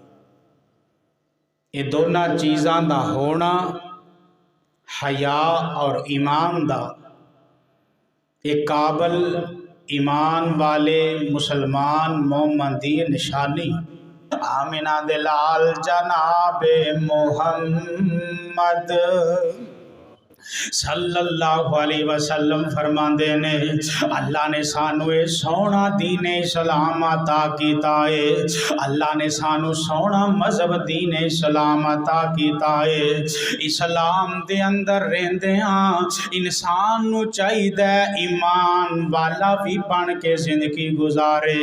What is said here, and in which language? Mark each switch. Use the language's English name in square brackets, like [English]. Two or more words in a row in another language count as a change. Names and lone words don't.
[Punjabi] اے دونوں چیزاں دا ہونا حیا تے ایمان دا اک کامل ایمان والے مسلمان مومن دی نشانی. آمنہ دے لال جنابِ محمد [Arabic] صلى الله عليه وسلم [Punjabi] فرماندے نے اللہ نے سانوں اے سوہنا دین اسلام عطا کیتا ہے. اللہ نے سانوں سوہنا مذہب دین اسلام عطا کیتا ہے. اسلام دے اندر رہندیاں انسان نوں چاہیدا ایمان والا وی بن کے زندگی گزارے.